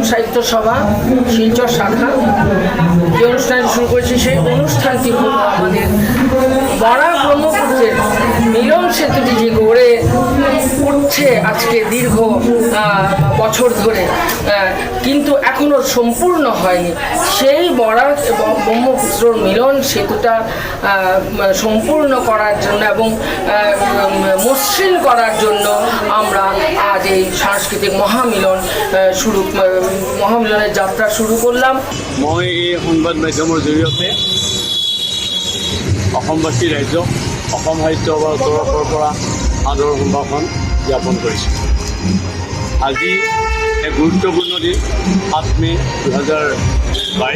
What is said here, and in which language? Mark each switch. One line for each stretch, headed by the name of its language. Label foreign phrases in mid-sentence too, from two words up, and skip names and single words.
Bangla: সাহিত্য সভা শিলচর শাখা, যে অনুষ্ঠানটি শুরু করেছি সেই অনুষ্ঠানটি হল আমাদের বরাক ব্রহ্মপুত্রের মিলন সেতুটি যে গড়ে উঠছে আজকে দীর্ঘ বছর ধরে, কিন্তু এখনো সম্পূর্ণ হয়নি। সেই বরাক এবং ব্রহ্মপুত্র মিলন সেতুটা সম্পূর্ণ করার জন্য এবং মসৃণ করার জন্য আমরা আজ এই সাংস্কৃতিক মহামিলনের যাত্রা শুরু করলাম।
Assamese: মই এই সংবাদ মাধ্যমৰ জৰিয়তে অসমবাসী ৰাইজক অসম সাহিত্য সভাৰ তৰফৰ পৰা আদৰ সম্ভাষণ জ্ঞাপন কৰিছোঁ। আজি এক গুৰুত্বপূৰ্ণ দিন, 7 মে 2022।